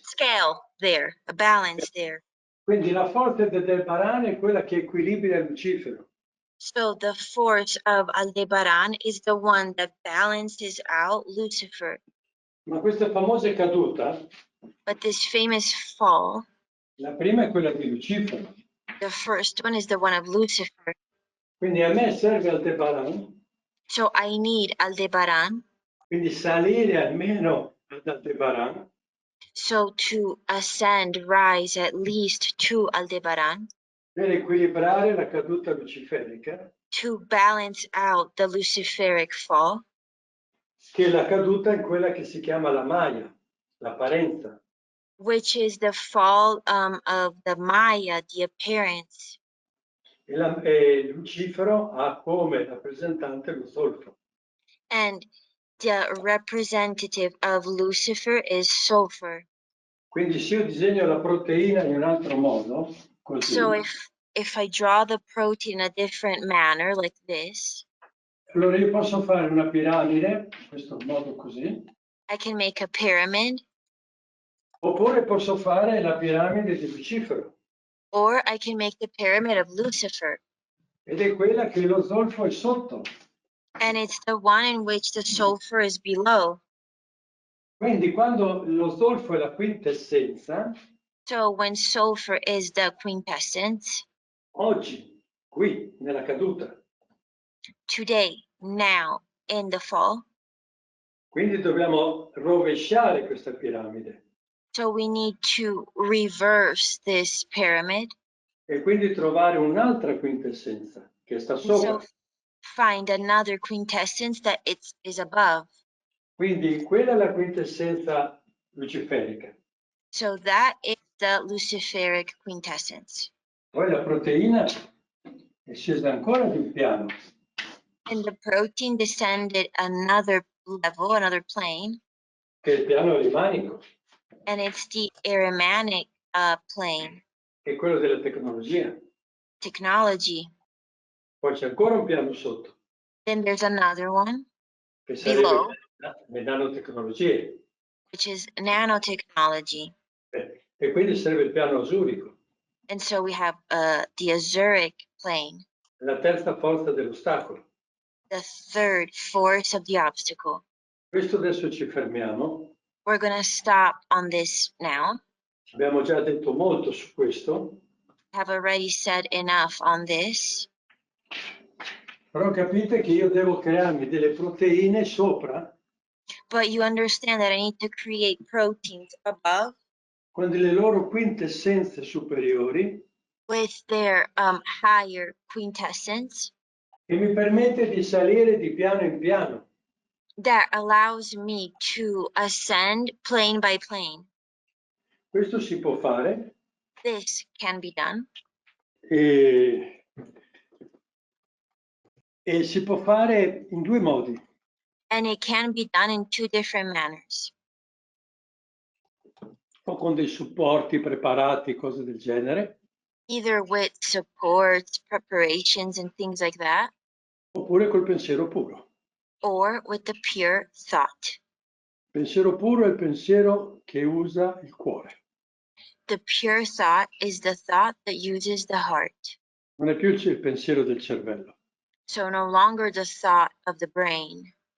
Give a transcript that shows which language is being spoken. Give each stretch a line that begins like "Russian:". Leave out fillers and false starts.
English: Scale there, a balance there.
Italian: Quindi la forza del Aldebaran è quella che equilibra Lucifero.
English: So the force of Aldebaran is the one that balances out Lucifer.
Italian: Ma questa famosa caduta,
English: But this famous fall,
Italian: la prima è quella di Lucifero.
English: the first one is the one of Lucifer.
Italian: Quindi a me serve Aldebaran.
English: So I need Aldebaran.
Italian: Quindi salire almeno ad Aldebaran.
English: So to ascend, rise at least to Aldebaran.
Italian: Per equilibrare la caduta luciferica.
English: To balance out the Luciferic fall.
Italian: Che la caduta è quella che si chiama la Maya, l'apparenza.
English: Which is the fall of the Maya, the appearance.
Italian: E Lucifero ha come rappresentante lo solfo.
English: And the representative of Lucifer is sulfur.
Italian: Quindi se io disegno la proteina in un altro modo, così.
English: So if I draw the protein in a different manner, like this.
Italian: Allora io posso fare una piramide, in questo modo così.
English: I can make a pyramid.
Italian: Oppure posso fare la piramide di Lucifero.
English: Or I can make the pyramid of Lucifer.
Italian: Ed è quella che lo zolfo è sotto.
English: And it's the one in which the sulfur is below.
Italian: Quindi quando lo zolfo è la quintessenza.
English: So when sulfur is the quintessence.
Italian: Oggi, qui, nella caduta.
English: Today, now, in the fall.
Italian: Quindi dobbiamo rovesciare questa piramide.
English: So we need to reverse this pyramid.
Italian: E quindi trovare un'altra quintessenza che sta sopra.
English: So find another quintessence that is above.
Italian: Quindi quella è la quintessenza luciferica.
English: So that is the Luciferic quintessence.
Italian: Poi la proteina è scesa ancora di un piano.
English: And the protein descended another level, another plane.
Italian: Che è il piano arimanico.
English: And it's the Aramanic plane.
Italian: Che è quello della tecnologia.
English: Technology.
Italian: Poi c'è ancora un piano sotto.
English: Then there's another one
Italian: Che sarebbe
English: below.
Italian: le nanotecnologie.
English: which is nanotechnology.
Italian: E quindi serve il piano azurico,
English: And so we have the Azuric plane,
Italian: la terza forza dell'ostacolo.
English: the third force of the obstacle.
Italian: Questo adesso ci fermiamo.
English: We're going to stop on this now.
Italian: Abbiamo già detto molto su questo,
English: Have already said enough on this,
Italian: però capite che io devo crearmi delle proteine sopra
English: but you understand that I need to create proteins above
Italian: con delle loro quintessenze superiori
English: with their higher quintessence
Italian: che mi permette di salire di piano in piano.
English: that allows me to ascend plane by plane.
Italian: Questo si può fare
English: This can be done,
Italian: e si può fare in due modi.
English: and it can be done in two different manners.
Italian: O con dei supporti preparati, cose del genere,
English: Either with supports, preparations, and things like that,
Italian: oppure col pensiero puro.
English: or with the pure thought.
Italian: Il pensiero puro è il pensiero che usa il cuore.
English: The pure thought is the thought that uses the heart.
Italian: Non è più il pensiero del cervello.
English: So no longer the thought of the brain.